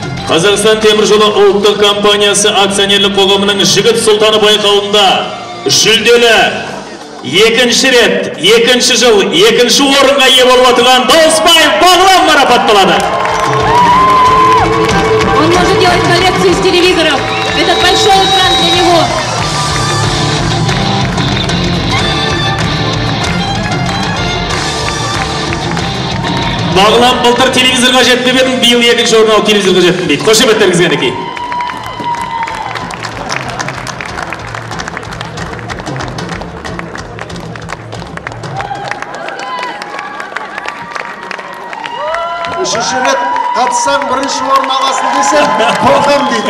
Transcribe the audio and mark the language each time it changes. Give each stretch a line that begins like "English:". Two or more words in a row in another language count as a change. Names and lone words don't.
Kazakh: Қазақстан темір жолы ұлттық компаниясы акционерлік қоғамының жігіт сұлтаны байқауында жүлделі екінші рет, екінші жыл, екінші орынға ие болып отырған Дауысбаев Бағлан марапатталады.
Russian: Он может делать коллекцию из телевизоров. Это большой экран для него.
Kazakh: Бағлан былтыр телевизорға жетті бедім, биыл екінші орын алып телевизорға жеттім дейді. Қошеметтеріңізге мінекей. Үшінші рет қатыссаң бірінші орын аласың десем, қорқам дейді.